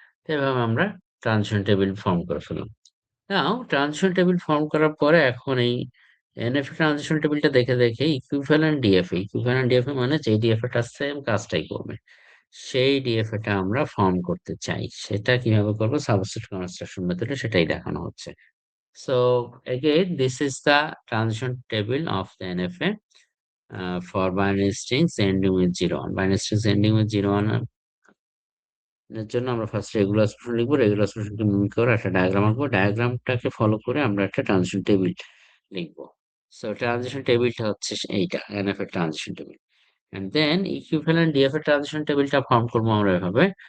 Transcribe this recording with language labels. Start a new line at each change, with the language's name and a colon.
Bangla: তো এভাবে আমরা ট্রানজিশন টেবিল ফর্ম করে ফেললাম। নাও ট্রানজিশন টেবিল ফর্ম করার পরে এখন এই এনএফএ ট্রানজিশন টেবিলটা দেখে দেখে ইকুইভ্যালেন্ট ডিএফএ মানে যে ডিএফএ টা সেম কাজটাই করবে, সেই ডিএফএ টা আমরা ফর্ম করতে চাই। সেটা কিভাবে করব? সাবসেট কনস্ট্রাকশন মেথডে সেটাই দেখানো হচ্ছে।
English: So again, this is the transition table of the NFA. for binary strings ending with 01. Binary strings ending with 01
Bangla: এর জন্য আমরা ফার্স্ট রেগুলার এক্সপ্রেশন লিখবো। রেগুলার এক্সপ্রেশনকে মিমিক করে একটা ডায়াগ্রাম আঁকবো। ডায়াগ্রামটাকে ফলো করে আমরা একটা ট্রানজিশন টেবিল লিখবো। সো ট্রানজিশন টেবিলটা হচ্ছে এইটা, এনএফ এর transition table.
English: and then
Bangla: equivalent DF এর ট্রানজিশন টেবিলটা ফর্ম করবো আমরা এভাবে।